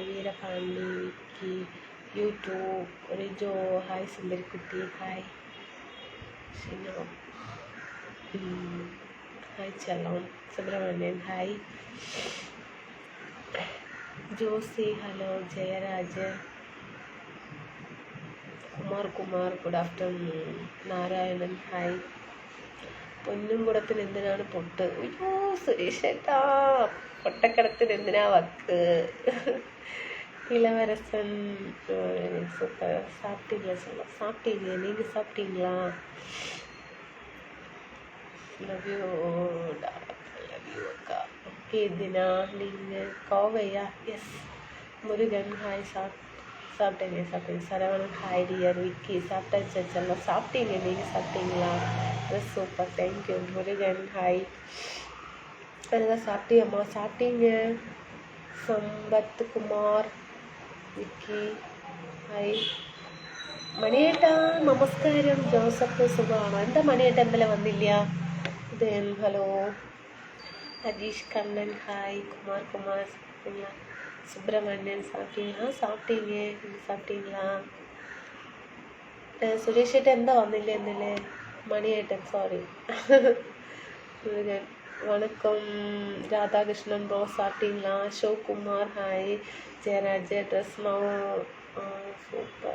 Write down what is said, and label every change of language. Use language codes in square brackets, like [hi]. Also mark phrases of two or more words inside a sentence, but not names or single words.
[ta] வீரபாண்டி, விக்கி, யூடியூப், ரிஜோ, ஹாய். சுந்தரி குட்டி, ஹாய். ஷினோ, ஹாய். செல்லம். சுப்ரமணியன், ஹாய். ஜோசி, ஹலோ. ஜெயராஜ், [ml] കുമാർ കുമാർ, [en] good afternoon. [ml] നാരായണൻ, ഹായ്. പൊന്നുംകുടത്തിന് എന്തിനാണ് പൊട്ട്? അയ്യോ സുരേഷ് ഏട്ടാ, പൊട്ടക്കിടത്തിന് എന്തിനാ വക്ക്? [ta] இளவரசன், சூப்பர். சாப்பிட்டீங்களா? சொல்ல சாப்பிட்டீங்க, நீங்கள் சாப்பிட்டீங்களா? [en] love you love you [ta] அக்கா. ஓகே தினா, நீங்கள் கோவையா? எஸ். முருகன், ஹாய். சாப்பிட்டேங்க சாப்பிட்டேங்க. சரவணன், [en] hi dear. [ta] விக்கி, சாப்பிட்டாச்சு செல்லம். சாப்பிட்டீங்க, நீங்கள் சாப்பிட்டீங்களா? [en] dress super, [ta] தேங்க்யூ. முருகன், ஹாய். அதுதான் சாப்பிட்டியம்மா? சாப்பிட்டீங்க. [ml] സമ്പത്ത് കുമാർ, വിക്കി, ഹായ്. മണിയേട്ടാ നമസ്കാരം. ജോസഫ്, സുഖമാണോ? എന്താ മണിയേട്ട എന്തെല്ലാം വന്നില്ല? ഹലോ. അജീഷ് കണ്ണൻ, ഹായ്. കുമാർ, [ta] சுப்பிரமணியன் சாப்பிட்டீங்க சாப்பிட்டீங்களா? [ml] സുരേഷ് ഏട്ടൻ എന്താ വന്നില്ല എന്നല്ലേ? മണിയേട്ടൻ സോറി. [ta] வணக்கம் രാധാകൃഷ്ണൻ ബ്രോ സാപ്പിട്ടീங்களா? [ml] അശോക് കുമാർ ഹായ്. ജയരാജ് ഡ്രസ് നോ സൂപ്പർ.